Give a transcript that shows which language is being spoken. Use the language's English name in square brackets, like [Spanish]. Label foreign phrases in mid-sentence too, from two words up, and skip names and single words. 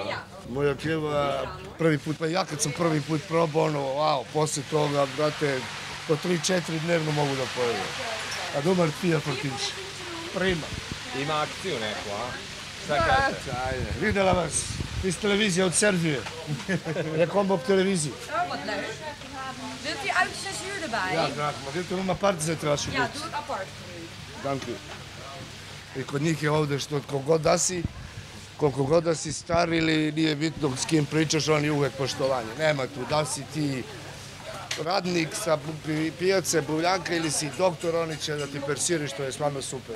[Serbian] Moja keva prvi put, pa ja kad sam prvi put probao, ono, wow, posle toga, brate, po 3-4 dnevno mogu da pojedem. A dobar pija portić. Prima. Ima akciju neku, a? Šta kažete? Ajde, videla vas. Iz televizije od Servije. Je kombo televiziji. [Dutch] Oh, wat leuk. Wilt u uitjes zuur erbij? Ja, graag. Maar wilt u hem apart zetten alsjeblieft? Ja, doe ik apart voor u. Dank u. [Serbian] I kod njih je ovde što koliko god da si star ili nije bitno s kim pričaš, on je uvek poštovanje. Nema tu, da li si ti radnik sa pijace Buvljanka ili si doktor, oni će da ti persiraju što je stvarno super.